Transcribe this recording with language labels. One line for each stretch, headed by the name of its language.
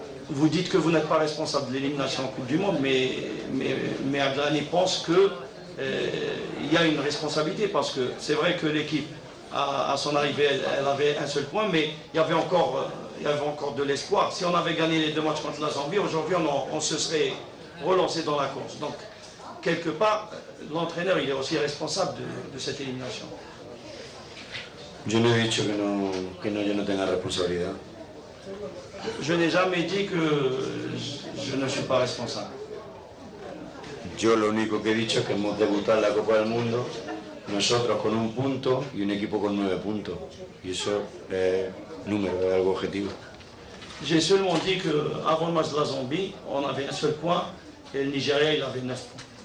French: Vous dites que vous n'êtes pas responsable de l'élimination en Coupe du Monde, mais Abdelghani pense qu'il y a une responsabilité, parce que c'est vrai que l'équipe, à son arrivée, elle avait un seul point, mais il y avait encore de l'espoir. Si on avait gagné les 2 matchs contre la Zambie, aujourd'hui on se serait relancé dans la course. Donc, quelque part, l'entraîneur il est aussi responsable de cette élimination.
Spanish: Yo no he dicho que yo no tenga responsabilidad.
French: Je n'ai jamais dit que je ne suis pas responsable.
Spanish: Yo lo único que he dicho es que hemos debutado en la Copa del Mundo, nosotros con 1 punto y un equipo con 9 puntos. Y eso es número, es algo objetivo.
French: J'ai seulement dit qu'avant le match de la Zambie, on avait un seul point et le Nigeria il avait 9 points.